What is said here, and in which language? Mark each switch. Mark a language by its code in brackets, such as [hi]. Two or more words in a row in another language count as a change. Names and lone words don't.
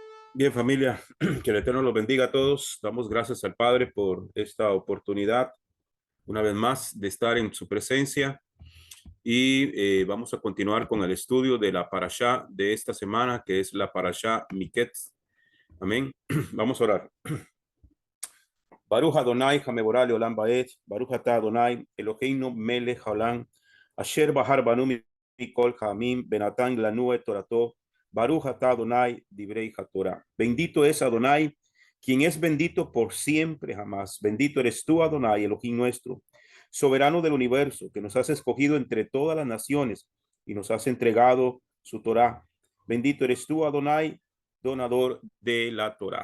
[es] Bien, familia, que el Eterno los bendiga a todos. Damos gracias al Padre por esta oportunidad, una vez más, de estar en su presencia y vamos a continuar con el estudio de la parashá de esta semana, que es la parashá Miketz. Amén. Vamos a orar. [he] ברוך אדוני המבורך לעולם ועד ברוך אתה אדוני אלוהינו מלך העולם אשר בחר בנו מכל העמים ונתן לנו את תורתו ברוך אתה אדוני דברי התורה. [es] Bendito es Adonai, quien es bendito por siempre jamás. Bendito eres tú, Adonai, Elohim nuestro, soberano del universo, que nos has escogido entre todas las naciones y nos has entregado su Torah. Bendito eres tú, Adonai, donador de la Torah.